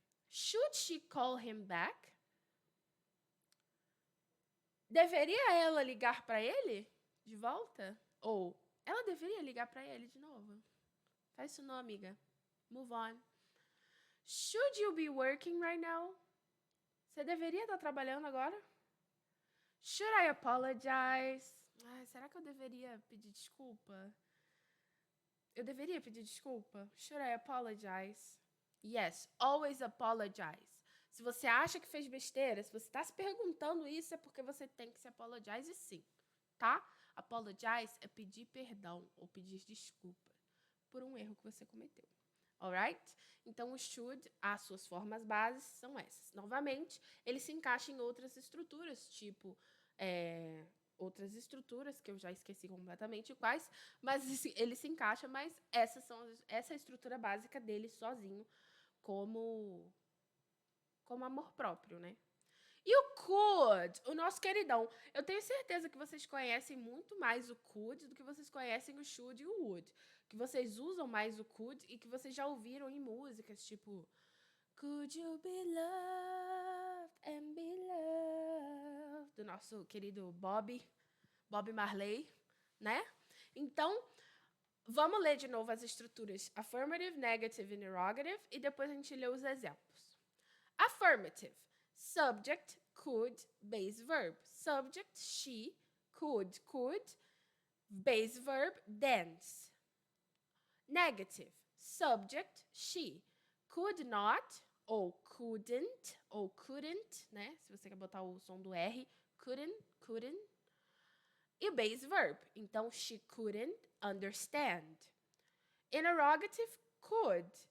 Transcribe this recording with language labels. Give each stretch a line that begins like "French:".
English: Should she call him back?
Portuguese: Deveria ela ligar para ele de volta? Ou ela deveria ligar para ele de novo? Faz isso não, amiga.
English: Move on. Should you be working right now?
Portuguese: Você deveria estar trabalhando agora?
English: Should I apologize?
Portuguese: Ai, será que eu deveria pedir desculpa? Eu deveria pedir desculpa?
English: Should I apologize? Yes, always apologize.
Portuguese: Se você acha que fez besteira, se você está se perguntando isso, é porque você tem que se apologize sim, tá? Apologize é pedir perdão ou pedir desculpa por um erro que você cometeu.
English: Alright?
Portuguese: Então, o should, as suas formas bases são essas. Novamente, ele se encaixa em outras estruturas, tipo... outras estruturas, que eu já esqueci completamente quais, mas ele se encaixa, mas essa é a estrutura básica dele sozinho, como amor próprio, né? E o could, o nosso queridão. Eu tenho certeza que vocês conhecem muito mais o could do que vocês conhecem o should e o would. Que vocês usam mais o could e que vocês já ouviram em músicas, tipo...
English: Could you be loved and be loved?
Portuguese: Do nosso querido Bob Marley, né? Então, vamos ler de novo as estruturas affirmative, negative e interrogative e depois a gente lê os exemplos.
English: Affirmative. Subject, could, base verb. Subject, she, could, base verb, dance. Negative. Subject, she, could not, ou couldn't, né?
Portuguese: Se você quer botar o som do R, couldn't.
English: E base verb. Então, she couldn't understand. Interrogative, could.